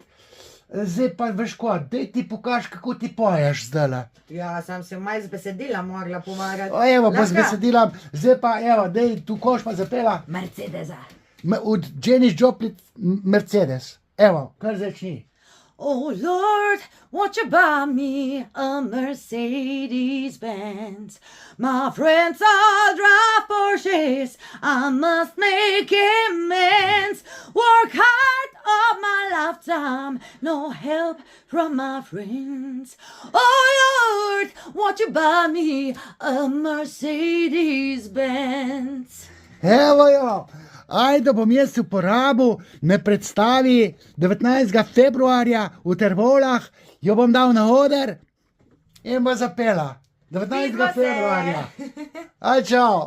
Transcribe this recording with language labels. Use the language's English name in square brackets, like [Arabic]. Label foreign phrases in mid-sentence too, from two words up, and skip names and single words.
[Slovenian] Zdaj pa veš ko, daj ti pokaž, kako ti poješ zdajle. Ja, sem se malo z besedila mogla pomagati. Evo, pa z besedilom, zdaj pa, evo, daj, tu koš pa zapela. Mercedesa. Od Janis Joplin Mercedes. Evo, kar začni. [English] Oh Lord, won't you buy me a Mercedes-Benz? My friends all drive Porsches, I must make amends. Work hard all my lifetime, no help from my friends. Oh Lord, won't you buy me a Mercedes-Benz? [Slovenian] Evo jo, ajde bom jaz uporabil, me predstavi 19. februarja v Tervolah, jo bom dal na oder in bo zapela. 19. februarja. Aj, čau.